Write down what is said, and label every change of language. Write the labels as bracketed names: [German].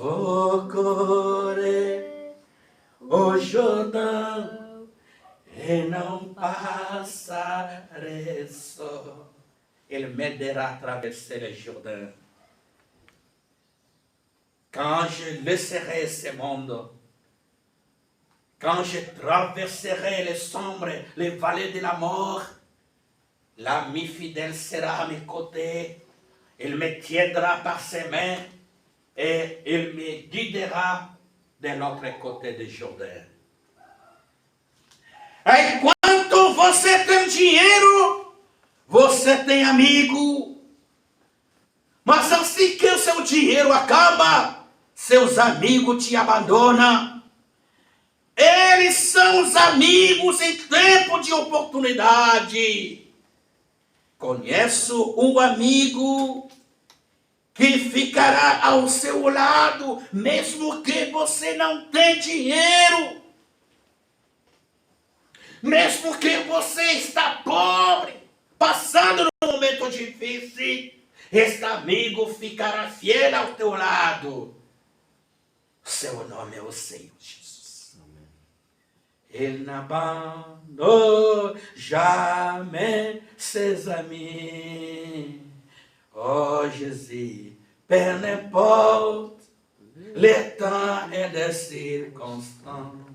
[Portuguese] Socorre o Jordão e não passarei só. Ele [French] m'aidera à traverser le Jourdain. Quand je laisserai ce monde, quand je traverserai les sombres, les vallées de la mort, l'ami fidèle sera à mes côtés. Il me tiendra par ses mains et il me guidera de l'autre côté du Jourdain. [Portuguese] Enquanto você tem dinheiro, você tem amigo. Mas assim que o seu dinheiro acaba, seus amigos te abandonam. Eles são os amigos em tempo de oportunidade. Conheço um amigo que ficará ao seu lado, mesmo que você não tenha dinheiro. Mesmo que você está pobre, passando num momento difícil, este amigo ficará fiel ao teu lado. Seu nome é o Senhor Jesus. Amém. [French] Il n'abandonne jamais ses amis. Oh Jésus, peu n'importe le temps et les circonstances.